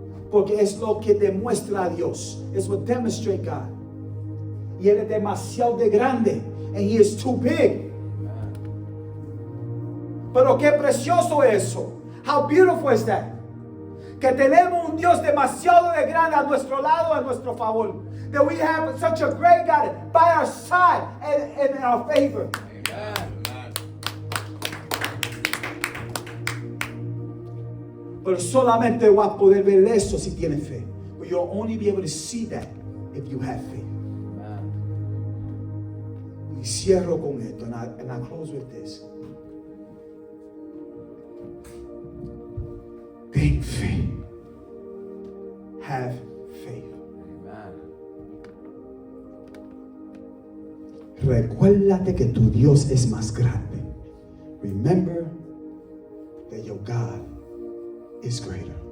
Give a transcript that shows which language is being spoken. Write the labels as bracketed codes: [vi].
[es] Porque es lo que demuestra a Dios. Es [en] what demonstrates God. [es] Y Él es demasiado de grande. [en] And He is too big. [es] Pero qué precioso eso. [en] How beautiful is that? [es] Que tenemos un Dios demasiado de grande a nuestro lado, a nuestro favor. [en] That we have such a great God by our side and in our favor. Amen. [es] Pero solamente vas a poder ver eso si tienes fe. [en] But you'll only be able to see that if you have faith. Amen. [es] Y cierro con esto, [en] and I close with this. [es] Ten fe. [en] Have faith. [es] Amen. Recuérdate que tu Dios es más grande. [en] Remember that your God is greater.